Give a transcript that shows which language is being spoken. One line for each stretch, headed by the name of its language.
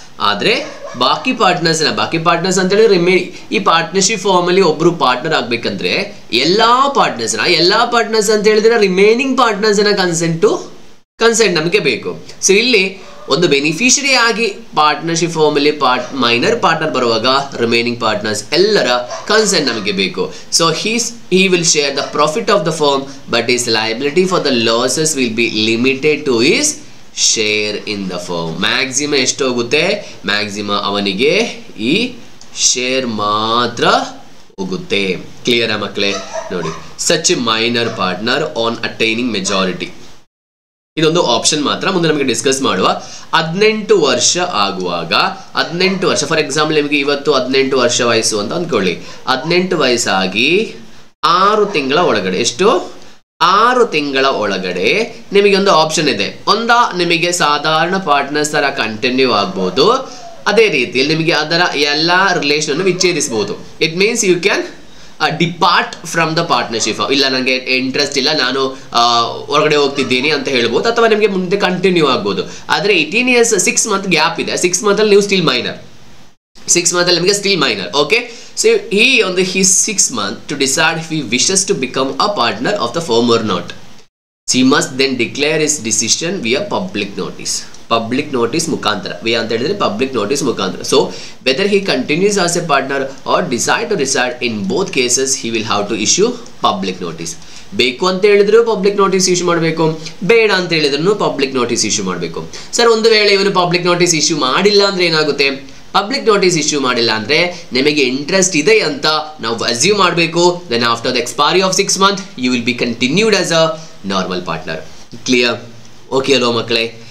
Kannada: ಆದ್ರೆ ಬಾಕಿ ಪಾರ್ಟ್ನರ್ಸ್ ಅಂತ ಹೇಳಿದ್ರೆ ಈ ಪಾರ್ಟ್ನರ್ಶಿಪ್ ಫಾರ್ಮ್ ಅಲ್ಲಿ ಒಬ್ರು ಪಾರ್ಟ್ನರ್ ಆಗ್ಬೇಕಂದ್ರೆ ಎಲ್ಲಾ ಪಾರ್ಟ್ನರ್ಸ್ ಅಂತ ಹೇಳಿದ್ರೆ ರಿಮೈನಿಂಗ್ ಪಾರ್ಟ್ನರ್ಸ್ ಕನ್ಸೆಂಟ್ ನಮಗೆ ಬೇಕು. ಸೊ ಇಲ್ಲಿ ಒಂದು ಬೆನಿಫಿಷರಿ ಆಗಿ ಪಾರ್ಟ್ನರ್ಶಿಪ್ ಫಾರ್ಮ್ ಅಲ್ಲಿ ಮೈನರ್ ಪಾರ್ಟ್ನರ್ ಬರುವಾಗ ರಿಮೈನಿಂಗ್ ಪಾರ್ಟ್ನರ್ಸ್ ಎಲ್ಲರ ಕನ್ಸೆಂಟ್ ನಮಗೆ ಬೇಕು.
English: So he will share the profit of the firm, but his liability for the losses will be limited to his share in the firm.
Kannada: Maximum ಎಷ್ಟು ಹೋಗುತ್ತೆ? Maximum ಅವನಿಗೆ ಈ share ಮಾತ್ರ ಹೋಗುತ್ತೆ. ಕ್ಲಿಯರಾ ಮಕ್ಕಳೇ? ನೋಡಿ,
English: such minor partner on attaining majority,
Kannada: ಇದೊಂದು ಆಪ್ಷನ್ ಮಾತ್ರ. ಮುಂದೆ ನಮಗೆ ಡಿಸ್ಕಸ್ ಮಾಡುವ. 18 ವರ್ಷ ಆಗುವಾಗ, 18 ವರ್ಷ ಫಾರ್ ಎಕ್ಸಾಂಪಲ್ ನಿಮಗೆ ಇವತ್ತು 18 ವರ್ಷ ವಯಸ್ಸು ಅಂತ ಅಂದ್ಕೊಳ್ಳಿ. 18 ವಯಸ್ಸಾಗಿ 6 ತಿಂಗಳ ಒಳಗಡೆ ಎಷ್ಟು? 6 ತಿಂಗಳ ಒಳಗಡೆ ನಿಮಗೆ ಒಂದು ಆಪ್ಷನ್ ಇದೆ. ನಿಮಗೆ ಸಾಧಾರಣ ಪಾರ್ಟ್ನರ್ಸ್ ತರ ಕಂಟಿನ್ಯೂ ಆಗ್ಬೋದು, ಅದೇ ರೀತಿಯಲ್ಲಿ ನಿಮಗೆ ಅದರ ಎಲ್ಲ ರಿಲೇಷನ್ ಅನ್ನು ವಿಚ್ಛೇದಿಸಬಹುದು.
English: It means you can depart from the partnership.
Kannada: ಇಲ್ಲ ನನಗೆ ಇಂಟ್ರೆಸ್ಟ್ ಇಲ್ಲ, ನಾನು ಹೊರಗಡೆ ಹೋಗ್ತಿದ್ದೀನಿ ಅಂತ ಹೇಳ್ಬೋದು, ಅಥವಾ ನಿಮಗೆ ಮುಂದೆ ಕಂಟಿನ್ಯೂ ಆಗ್ಬೋದು. ಆದರೆ 18 years 6 month ಗ್ಯಾಪ್ ಇದೆ. 6 month ಅಲ್ಲಿ ನೀವು ಸ್ಟಿಲ್ ಮೈನರ್, 6 month ಅಲ್ಲಿ ನಿಮಗೆ still minor.
English: Okay, so he on his 6 month to decide if he wishes to become a partner of the firm or not. He must then declare his decision via public notice. Public notice
Kannada: ಮುಖಾಂತರ, via ಅಂತ ಹೇಳಿದ್ರೆ
English: public notice ಮುಖಾಂತರ. So whether he continues as a partner or decide to reside, in both cases he will have to issue public notice.
Kannada: ಬೇಕು ಅಂತ ಹೇಳಿದ್ರು public notice issue ಮಾಡಬೇಕು, ಬೇಡ ಅಂತ ಹೇಳಿದ್ರು ಪಬ್ಲಿಕ್ ನೋಟಿಸ್ ಇಶ್ಯೂ ಮಾಡಬೇಕು. ಸರ್, ಒಂದು ವೇಳೆ ಇವನು ಪಬ್ಲಿಕ್ ನೋಟಿಸ್ ಇಶ್ಯೂ ಮಾಡಿಲ್ಲ ಅಂದ್ರೆ ಏನಾಗುತ್ತೆ? ಪಬ್ಲಿಕ್ ನೋಟಿಸ್ ಇಶ್ಯೂ ಮಾಡಿಲ್ಲ ಅಂದ್ರೆ ನಿಮಗೆ ಇಂಟ್ರೆಸ್ಟ್ ಇದೆ ಅಂತ ನಾವು ಅಸ್ಯೂಮ್ ಮಾಡಬೇಕು.
English: Then after the expiry of 6 month you will be continued as a normal partner. Clear? Okay ಅಲ್ವಾ ಮಕ್ಕಳೇ?